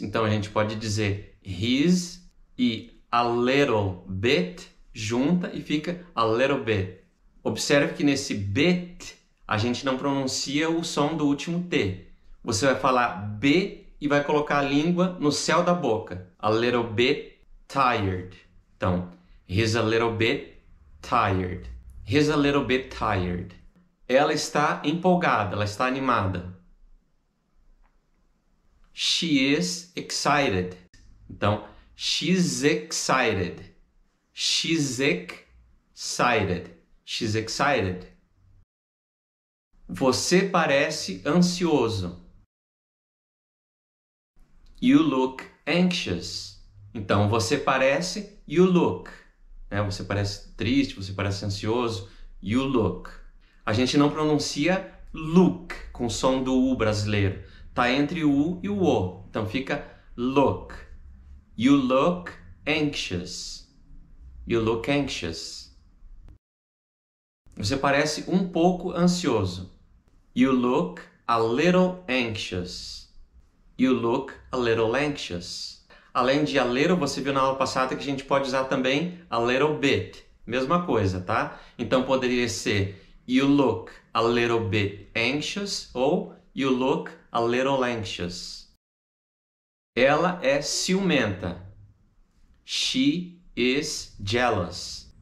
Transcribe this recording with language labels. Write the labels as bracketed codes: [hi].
[pt] Então a gente pode dizer [en] he's [pt] e [en] a little bit [pt] junta e fica a little bit. Observe que nesse bit a gente não pronuncia o som do último T. Você vai falar B e vai colocar a língua no céu da boca. [en] A little bit tired. Então, he's a little bit tired. He's a little bit tired. [pt] Ela está empolgada, ela está animada. [en] She is excited. Então, she's excited. She's excited. She's excited. [pt] Você parece ansioso. [en] You look anxious. [pt] Então, você parece, [en] you look. [pt] Você parece triste, você parece ansioso, you look. A gente não pronuncia look com o som do U brasileiro. Tá entre o U e o O. Então fica look. [en] You look anxious. You look anxious. [pt] Você parece um pouco ansioso. [en] You look a little anxious. You look a little anxious. [pt] Além de a little, você viu na aula passada que a gente pode usar também a little bit. Mesma coisa, tá? Então poderia ser [en] you look a little bit anxious [pt] ou [en] you look a little anxious. [pt] Ela é ciumenta. [en] She is jealous.